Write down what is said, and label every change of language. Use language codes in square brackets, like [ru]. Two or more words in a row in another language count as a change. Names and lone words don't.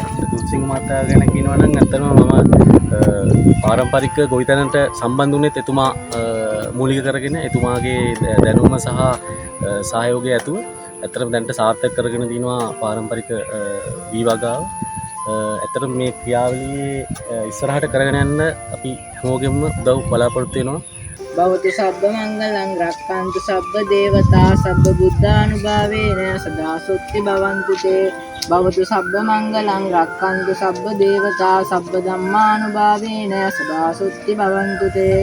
[si] දුර්සිංහ මහතා ගැන කියනවා නම් ඇත්තටම මම පාරම්පරික ගොවිතැනට සම්බන්ධ වුණෙත් එතුමා මූලික කරගෙන එතුමාගේ දැනුම සහ සහයෝගය ඇතුව ඇත්තටම දැනට සාර්ථක කරගෙන දිනවා පාරම්පරික වී වගාව. ඇත්තටම මේ ක්‍රියාවලියේ ඉස්සරහට කරගෙන යන්න අපි හැමෝගෙම උදව් බලාපොරොත්තු වෙනවා. [pi] භවතු සබ්බ මංගලං රක්칸තු සබ්බ දේවතා සබ්බ බුද්ධානුභාවේන සදා සොත්ති භවන්තු තේ. භවතු සබ්බ මංගලං රක්칸තු සබ්බ දේවතා සබ්බ ධම්මානුභාවේන සදා සොත්ති භවන්තු තේ.